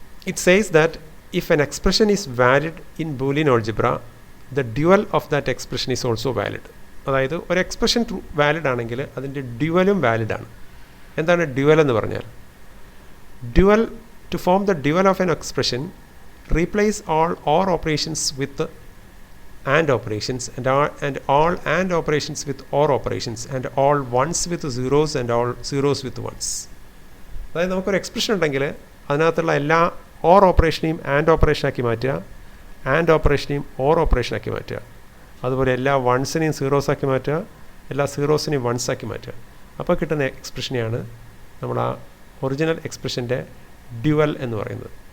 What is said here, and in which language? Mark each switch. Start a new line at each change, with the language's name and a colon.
English: It says that if an expression is valid in Boolean algebra the dual of that expression is also valid.
Malayalam: അതായത് ഒരു expression valid ആണെങ്കിൽ അതിൻ്റെ ഡ്യുവലും വാലിഡാണ്. എന്താണ് dual എന്ന് പറഞ്ഞാൽ?
English: Dual, to form the dual of an expression, replace all OR operations with AND operations and all AND operations with OR operations and all ones with zeros and all zeros with ones.
Malayalam: അതായത് നമുക്കൊരു expression ഉണ്ടെങ്കിൽ അതിനകത്തുള്ള എല്ലാ OR ഓപ്പറേഷനെയും AND ഓപ്പറേഷനാക്കി മാറ്റുക, AND ഓപ്പറേഷനെയും OR ഓപ്പറേഷനാക്കി മാറ്റുക. അതുപോലെ എല്ലാ വൺസിനെയും സീറോസാക്കി മാറ്റുക, എല്ലാ സീറോസിനെയും വൺസാക്കി മാറ്റുക. അപ്പോൾ കിട്ടുന്ന എക്സ്പ്രഷനെയാണ് നമ്മൾ ആ ഒറിജിനൽ എക്സ്പ്രഷൻ്റെ ഡ്യുവൽ എന്ന് പറയുന്നത്.